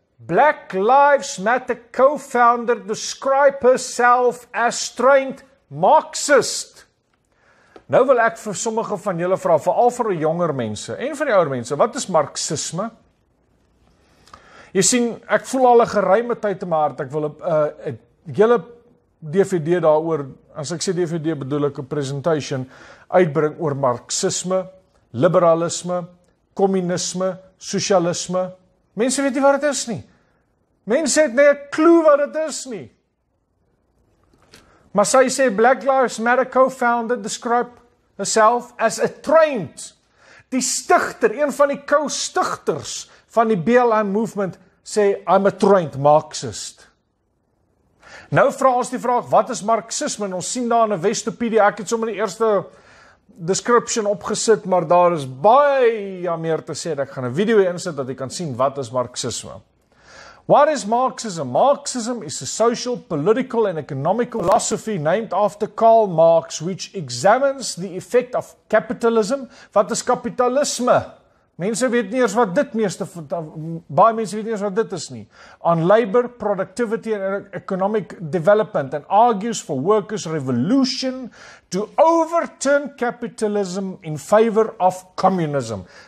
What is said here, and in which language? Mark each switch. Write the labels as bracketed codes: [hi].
[en] Black Lives Matter co-founder describe herself as trained Marxist. [af] Nou wil ek vir sommige van julle vra, veral vir die jonger mense en vir die ouer mense, wat is Marxisme? Jy sien, ek voel al 'n geruime tyd in my hart, ek wil 'n hele DVD daaroor, as ek sê DVD bedoel ek 'n presentation, uitbring oor Marxisme, liberalisme, kommunisme, sosialisme. Mense weet nie wat dit is nie. Mense het nie 'n klou wat dit is nie. Maar sy sê [en] Black Lives Matter co-founder describe herself as a trained. [af] Die stigter, een van die co-stigters van die BLM movement sê [en] I'm a trained Marxist. [af] Nou vra ons die vraag, wat is Marxisme? En ons sien daar in 'n Westopedia, ek het sommer die eerste description opgesit, maar daar is baie meer te sê. Ek gaan 'n video insit dat jy kan sien wat is Marxisme. [en] What is Marxism? Marxism is a social, political and economical philosophy named after Karl Marx, which examines the effect of capitalism. [af] Wat is kapitalisme? Mense weet nie eers wat dit baie mense weet nie eers wat dit is nie. [en] On labor, productivity and economic development, and argues for workers' revolution to overturn capitalism in favor of communism.